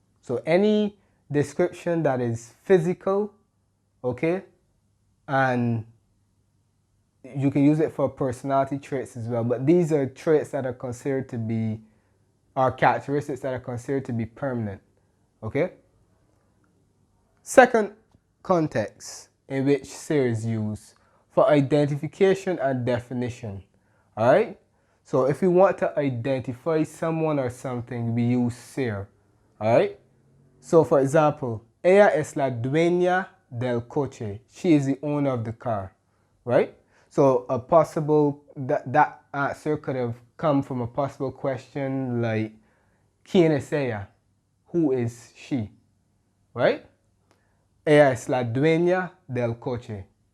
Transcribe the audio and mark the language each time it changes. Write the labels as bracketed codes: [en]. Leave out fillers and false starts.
[en] So any description that is physical, okay, and you can use it for personality traits as well, but these are traits that are considered to be, or characteristics that are considered to be permanent, okay? Second context in which ser is used for identification and definition, all right? So if we want to identify someone or something, we use ser, all right? So for example, [es] ella es la dueña del coche. [en] She is the owner of the car, right? So a possible, that answer could have come from a possible question like, [es] ¿Quién es ella? [en] Who is she, right? [es] Ella es la dueña del coche.